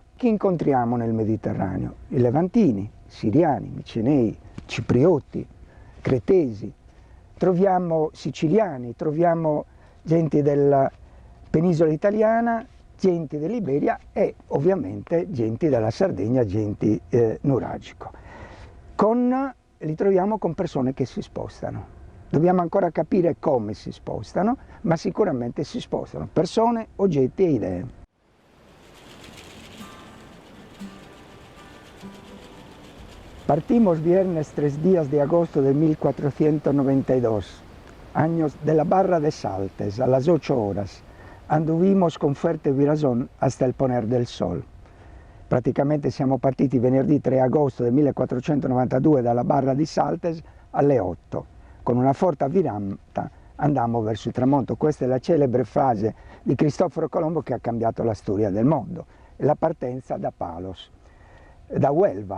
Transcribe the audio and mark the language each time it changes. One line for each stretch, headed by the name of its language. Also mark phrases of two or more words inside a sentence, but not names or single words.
Italian: Chi incontriamo nel Mediterraneo? I levantini, siriani, micenei, ciprioti, cretesi, troviamo siciliani, troviamo gente della penisola italiana, genti dell'Iberia e ovviamente genti della Sardegna, genti nuragico. Li troviamo con persone che si spostano. Dobbiamo ancora capire come si spostano, ma sicuramente si spostano. Persone, oggetti e idee.
Spanish: Partimos viernes 3 días de agosto de 1492, años de la Barra de Saltes, a las 8 horas. Anduvimos con fuerte virazón hasta el poner del sol.
Italian: Praticamente siamo partiti venerdì 3 agosto del 1492 dalla Barra di Saltes alle 8. Con una forte virata andammo verso il tramonto. Questa è la celebre frase di Cristoforo Colombo che ha cambiato la storia del mondo. E la partenza da Palos, da Huelva.